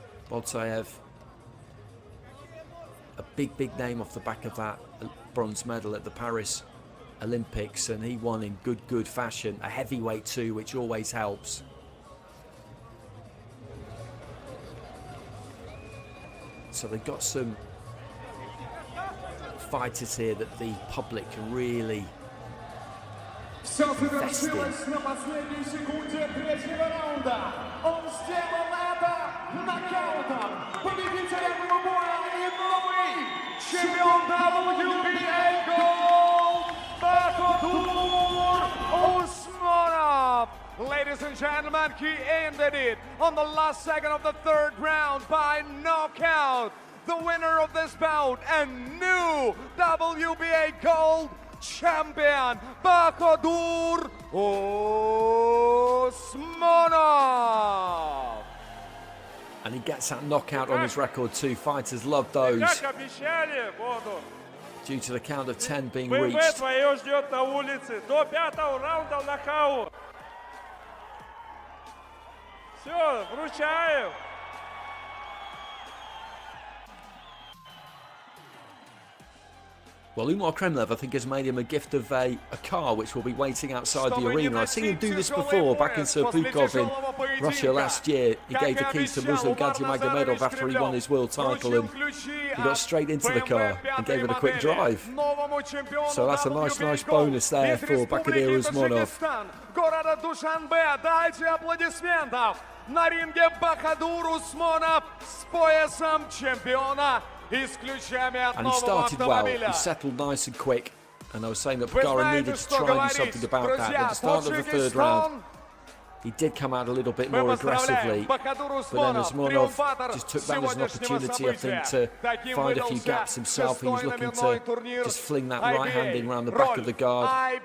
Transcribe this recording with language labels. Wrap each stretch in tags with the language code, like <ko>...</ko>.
<en>Boxeo, a big name off the back of that bronze medal at the Paris Olympics, and he won in good fashion. A heavyweight too, which always helps. So they've got some fighters here that the public can really</en> <ru>Все завершилось на последней секунде третьего раунда. Он сделал это нокаутом. Победителем боя и новый чемпион WBA Gold Pagara Usmonov.</ru> <en>Ladies and gentlemen, he ended it on the last second of the third round by knockout. The winner of this bout and new WBA Gold champion, Pagara Usmonov. And he gets that knockout on his record too. Fighters love those. Due to the count of 10 being reached.</en> <ru>Все, вручаю.</ru> <en>Well, Umar Kremlov, I think, has made him a gift of a car which will be waiting outside the arena. I've seen him do this before, back in Serpukov in Russia last year. He gave the keys to Muslim Gadjimagomedov after he won his world title, and he got straight into the car and gave it a quick drive. So that's a nice bonus there for Pagara Usmonov.</en> <ru>Города Душанбе, дайте аплодисментов. На ринге Pagara Usmonov с поясом чемпиона.</ru> <en>And he started well, he settled nice and quick, and I was saying that Pagara needed to try and do something about that. At the start of the third round, he did come out a little bit more aggressively, but then Usmonov just took that as an opportunity, I think, to find a few gaps himself. He was looking to just fling that right hand in around the back of the guard.</en>